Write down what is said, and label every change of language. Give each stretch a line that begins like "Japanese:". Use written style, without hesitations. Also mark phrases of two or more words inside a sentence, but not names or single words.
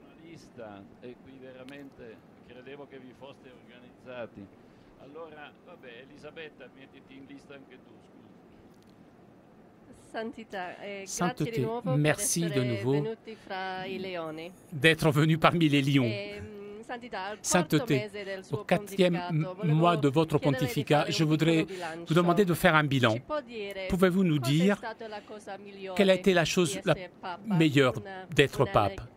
Italian: lista e qui veramente credevo che vi foste organizzati. Allora, vabbè, Elisabetta, mettiti in lista anche tu, scusa.
French: Sainteté, merci de nouveau d'être venu parmi les lions. Sainteté, au 4e mois de votre pontificat, je voudrais vous demander de faire un bilan. Pouvez-vous nous dire quelle a été la chose la meilleure d'être pape?